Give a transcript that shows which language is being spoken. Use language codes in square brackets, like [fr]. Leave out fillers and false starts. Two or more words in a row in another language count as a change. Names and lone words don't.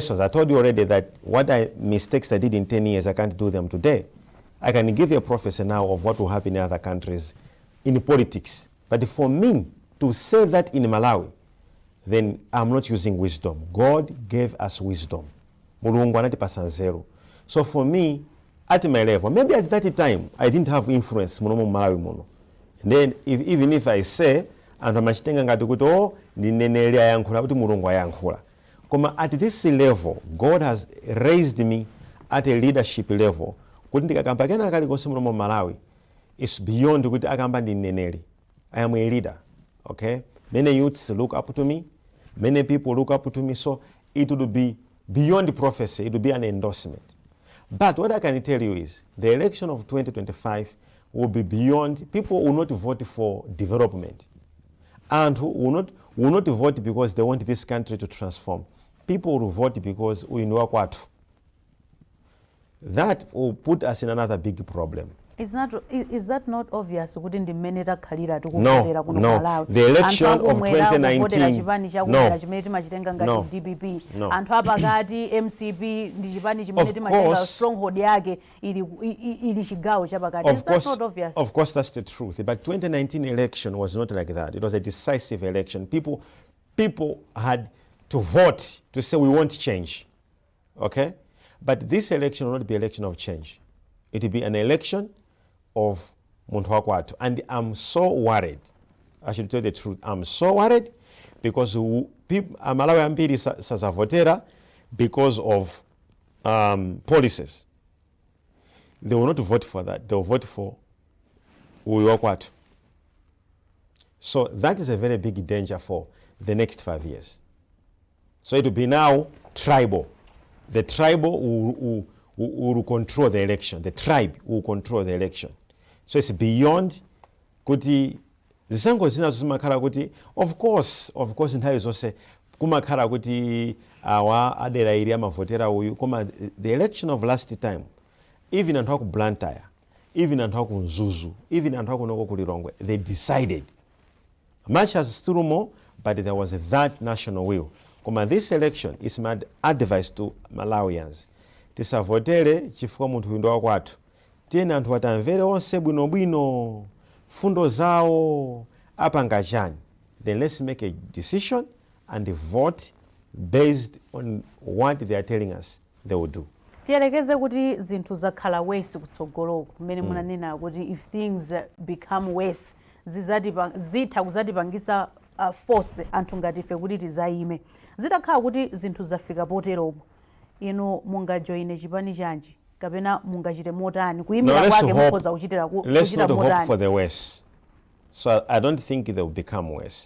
[en] I told you already that mistakes I did in 10 years, I can't do them today. I can give you a prophecy now of what will happen in other countries in politics. But for me to say that in Malawi, then I'm not using wisdom. God gave us wisdom. [ny] Mulungu anatipasa nzeru. [en] So for me, at my level, maybe at that time, I didn't have influence [ny] muno mu Malawi muno. [en] And then even if I say, [ny] anthu amachitenga ngati kuti oh ndineneri ayankhula kuti mulungu ayankhula. [en] Koma at this level, God has raised me at a leadership level. [ny] Kuti ndikakamba kena kalikonse muno mu Malawi, [en] it's beyond [ny] kuti akamba ndineneri. [en] I am a leader, okay? Many youths look up to me. Many people look up to me. So it would be beyond prophecy. It would be an endorsement. But what I can tell you is the election of 2025 will be beyond. People will not vote for development, and who will not vote because they want this country to transform. People will vote because we know what. That will put us in another big problem. Is that not obvious? Wouldn't the men that Kalira to No. The election of 2019. No. DBP. No. [ny] And Habagati, MCP, Dijibani, stronghold yage, ili shigao chabagati. [en] Is that not obvious? Of course, that's the truth. But 2019 election was not like that. It was a decisive election. People had to vote to say we want change. Okay? But this election will not be an election of change. It will be an election of [ny] muntu wakwatu. [en] And I'm so worried. I should tell the truth. I'm so worried because Malawi [ny] ambiri sazavotera [en] because of policies. They will not vote for that. They will vote for wakwatu. So that is a very big danger for the next 5 years. So it will be now tribal. The tribal will control the election. The tribe will control the election. So it's beyond [ny] kuti zisango zina zimakhala kuti [en] of course [ny] nthawi zonse kumakhala kuti awa adera ili amavotera uyu koma [en] the election of last time, even [ny] anthu aku Blantyre, even anthu aku Mzuzu, even anthu aku noko kulilongwe, [en] they decided much as still more, but there was that national will. Koma this election is my advice to Malawians. [ny] Tisavotere chifukwa munthu ndo wakwathu. Tiyeni anthu atamvere onse bwinobwino fundo zawo apanga chani. [en] Then let's make a decision and vote based on what they are telling us they will do. [ny] Tiyelekeze kuti zinthu zakhala worse kutsogolo kumene munanena kuti [en] if things become worse [ny] zitha kuzatipangisa force anthu ngati ife kuti tizaime. Zitakhala kuti zinthu zafika poteropo. Mungajoine chipani chanji kapena mungachite motani kuyimira kwake mukhoza kuchitira motani. [en] Let's not hope for the worst. So I don't think they will become worse.